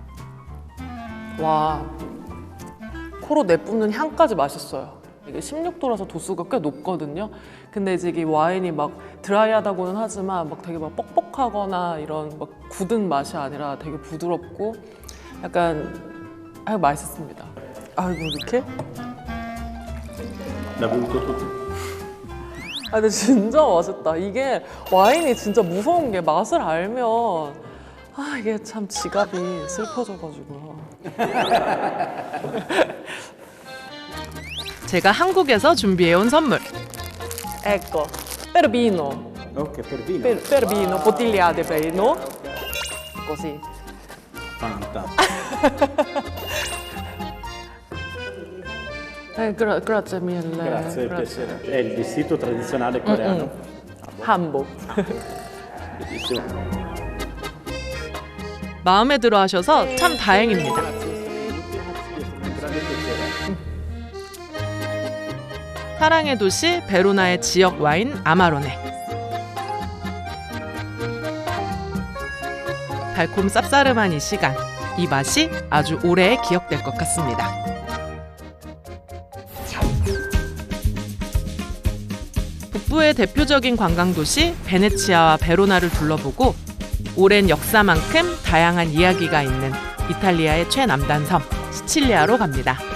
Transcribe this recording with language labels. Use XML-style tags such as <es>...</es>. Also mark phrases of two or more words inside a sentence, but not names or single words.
<ko>와, 코로 내뿜는 향까지 맛있어요. 이게 16도라서 도수가 꽤 높거든요. 근데 이제 이게 와인이 막 드라이하다고는 하지만 막 되게 막 뻑뻑하거나 이런 막 굳은 맛이 아니라 되게 부드럽고 약간 맛있습니다. 아이고 이렇게?</ko> <it>L'ha bevuto tutto.</it> <ko>근데 진짜 맛있다. 이게 와인이 진짜 무서운 게 맛을 알면 이게 참 지갑이 슬퍼져가지고. 제가 한국에서 준비해온 선물.</ko> <it>Ecco, per vino. Ok, per vino. Per vino, bottigliate per vino. Così. Grazie mille. Grazie, piacere. È il vestito tradizionale coreano.</it> <ko>한복.</ko> <it>Bellissimo.</it> <ko>마음에 들어 하셔서 참 다행입니다.</ko> <it>Grande piacere.</it> <ko>사랑의 도시 베로나의 지역 와인 아마로네. 달콤 쌉싸름한 이 시간, 이 맛이 아주 오래 기억될 것 같습니다. 북부의 대표적인 관광도시 베네치아와 베로나를 둘러보고 오랜 역사만큼 다양한 이야기가 있는 이탈리아의 최남단 섬 시칠리아로 갑니다.</ko>